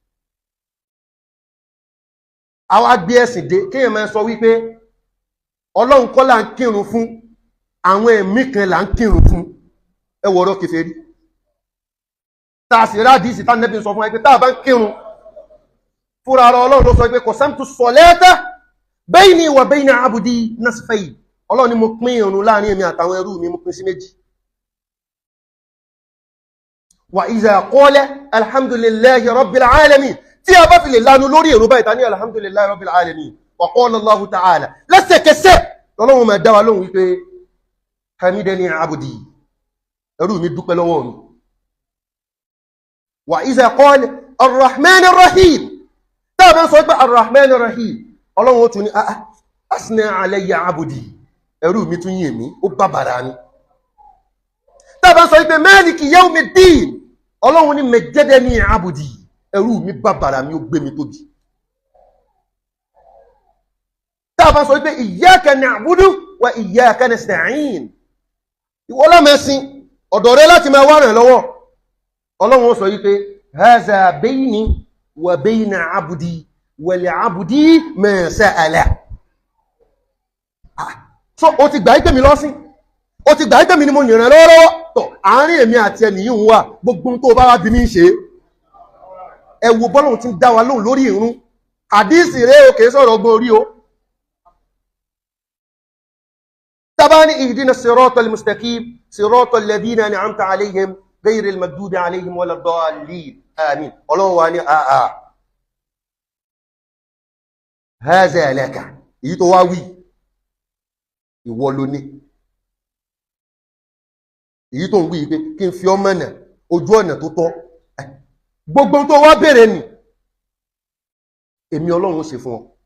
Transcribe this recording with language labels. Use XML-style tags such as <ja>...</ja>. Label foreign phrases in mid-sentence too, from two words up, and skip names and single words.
<yo>àwa gbé ẹ̀sìn dé kéèyàn máa sọ wípé Ọlọ́run kọ́ là ń kírun fún àwọn ẹ̀mí kan là ń kírun fún ẹ wo ọ̀rọ̀ kèfèrí tá a sì rádìísì tá Ànábì sọ fún wa pé tá a bá ń kírun fúnra ara Ọlọ́run ló sọ pé</yo> <ar>قسمت الصلاة بيني وبين عبدي نصفين</ar> <yo>Ọlọ́run ni mo pín ìrun láàrin èmi àtàwọn ẹrú mi mo pín sí méjì</yo> <ar>وإذا قال الحمد لله رب العالمين</ar> <yo>tí a bá fi lè lanu lórí èrò báyìí ta ní</yo> <ar>الحمد لله رب العالمين وقال الله تعالى</ar> <yo>lẹ́sẹ̀kẹsẹ̀ Ọlọ́run máa dá wa lóhùn wípé</yo> <ar>حمدني عبدي</ar> <yo>ẹrú mi dúpẹ́ lọ́wọ́ mi</yo> <ar>وإذا قال الرحمن الرحيم</ar> <yo>tá a bá sọ pé</yo> <ar>الرحمن الرحيم</ar> <yo>Ọlọ́run ó tún ní</yo> <ar>أثنى علي عبدي</ar> <yo>ẹrú mi tún yìn mí ó bàbàrà ni tá a bá sọ pé</yo> <ar>مالك يوم الدين</ar> <yo>Ọlọ́run ní</yo> <ar>مجدني عبدي</ar> <yo>ẹrú mi bàbàrà mi ó gbé mi tóbi tá a bá sọ pé</yo> <ar>إياك نعبد وإياك نستعين</ar> <yo>ìwọ la mẹ́sìn ọ̀dọ̀ rẹ láti máa wá ràn lọ́wọ́ Ọlọ́run ó sọ wípé</yo> <ar>هذا بيني وبين عبدي ولعبدي ما سأل</ar> <yo>so ó ti gbà ìpè mi lọ́sìn ó ti gbà ìpè mi ni mo yìnrìn lọ́wọ́lọ́wọ́ tọ̀ àárín èmi àti ẹni yìí ń wà gbogbo tó bá wá bí mi ṣe ẹ wo bọ́lọ́run ti ń dá wa lóhùn lórí ìrun àdíìsì rẹ̀ òkè sọ̀rọ̀ ọgbọ́n orí o tabani</yo> <ar>اهدنا الصراط المستقيم صراط الذين أنعمت عليهم غير المغضوب عليهم ولا الضالين</ar> <yo>àmín Ọlọ́run wa ní</yo> <ar>هذا لك</ar> <yo>èyí tó wá wí ìwọ ló ní èyí tó ń wí pé kí n fi ọmọ náà ojú ọ̀nà tó tọ́ gbogbo tó wá bèèrè nì èmi Ọlọ́run ṣe fún ọ</yo>